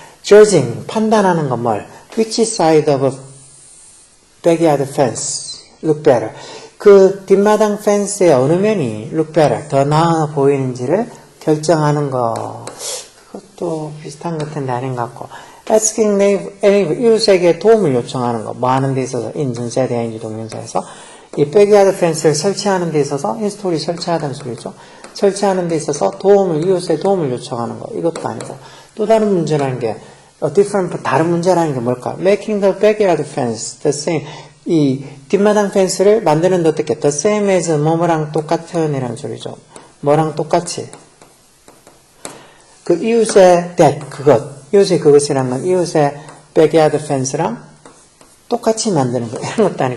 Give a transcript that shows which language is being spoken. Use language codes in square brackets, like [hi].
[ko] judging 판단하는 건 뭘? [en] which side of a backyard fence look better [ko] 그 뒷마당 펜스의 어느 면이 [en] look better [ko] 더 나아 보이는지를 결정하는 거 그것도 비슷한 것 같은데 아닌 것 같고 [en] asking neighbor [ko] 이웃에게 도움을 요청하는 거 뭐 하는 데 있어서 인전세 대행지 동명사에서 이 backyard 펜스를 설치하는 데 있어서 인스톨이 설치하다는 소리죠. 설치하는 데 있어서 이웃의 도움을 요청하는 거 이것도 아니고 또 다른 문제라는 게 다른 문제라는 게 뭘까? [en] Making the backyard fence the same. [ko] 이 뒷마당 펜스를 만드는데 어떻게? [en] The same as [ko] 뭐뭐랑 똑같은 이라는 소리죠. 뭐랑 똑같이. 그 이웃의 이웃의 그것이란 건 이웃의 backyard fence랑 똑같이 만드는 거. 이런 것도 아니.